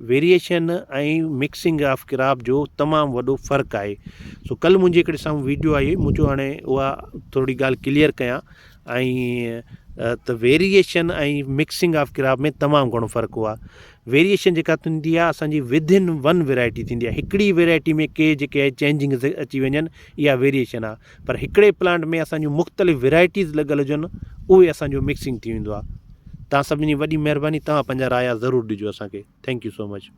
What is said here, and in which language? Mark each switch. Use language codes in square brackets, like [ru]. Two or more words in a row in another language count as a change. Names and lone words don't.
[sd] ويريئيشن ۽ [en] mixing of crop [sd] جو تمام وڏو فرق آهي. سو، ڪلهه منهنجي هڪڙي سامهون ويڊيو آئي، مون چيو، هاڻي اها ٿوري ڳالهه ڪليئر ڪيان. ۽، ا، ته ويريئيشن ۽ [en] mixing of crop [sd] ۾ تمام گهڻو فرق آهي. ويريئيشن جيڪا ٿيندي آهي، اسان جي [en] within one variety [sd] ٿيندي آهي. هڪڙي ويرائيٽي ۾ ڪي جيڪي آهي، چينجنگ اچي وڃن، اها ويريئيشن آهي. پر هڪڙي پلانٽ ۾ اسان جون مختلف ويرائيٽيز لڳل هجن، اهي اسان جو مڪسنگ ٿي ويندو آهي. توهان سڀني جي وڏي مهرباني، توهان پنهنجا رايا ضرور ڏجو اسان کي. [en] Thank you so much.